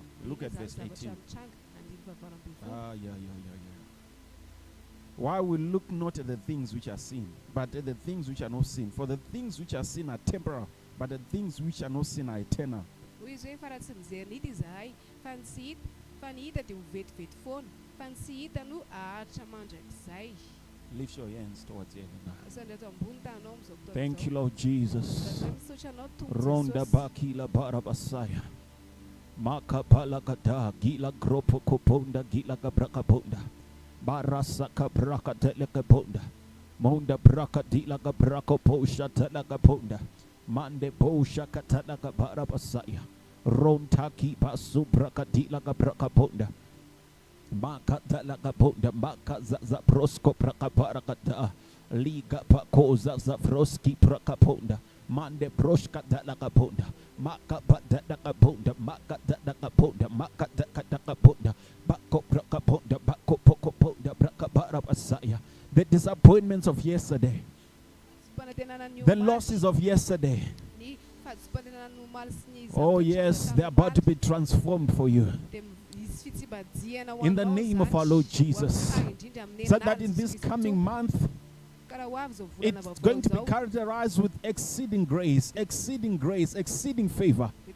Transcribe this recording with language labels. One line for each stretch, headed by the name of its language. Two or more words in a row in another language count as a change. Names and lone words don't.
English: Look at verse 18. Yeah. Why we look not at the things which are seen, but at the things which are not seen. For the things which are seen are temporal, but the things which are not seen are eternal.
Malagasy: Izy hoe fa raha tsy mijery ny hita izahay fa ny tsy hita fa ny hita dia ho vetivety foana fa ny tsy hita no aharitra mandrakizay.
English: Lift your hands towards heaven now.
Malagasy: Sandra eto ambony tanao am'izao fotoana
English: Thank you, Lord Jesus.
Malagasy: misaotra anao tompo Ronda Jesosy. bakila barabasaya. Makapala gada gila gropo koponda gila gabraka ponda. Barasa kabraka teleka ponda. Monda braka dila gabrako posha teleka ponda. Mande posha katalaka barabasaya. Rontaki basu braka dila gabraka ponda. Maka teleka ponda. Maka zaza prosko braka barakata. Liga pakoza za froski braka ponda. Mande broshka teleka ponda. Maka badaka ponda. Maka teleka ponda. Maka teleka ponda. Bako braka ponda. Bako poko ponda. Braka barabasaya.
English: The disappointments of yesterday, the losses of yesterday. Oh yes, they're about to be transformed for you. In the name of our Lord Jesus. So that in this coming month, it's going to be characterized with exceeding grace, exceeding favor.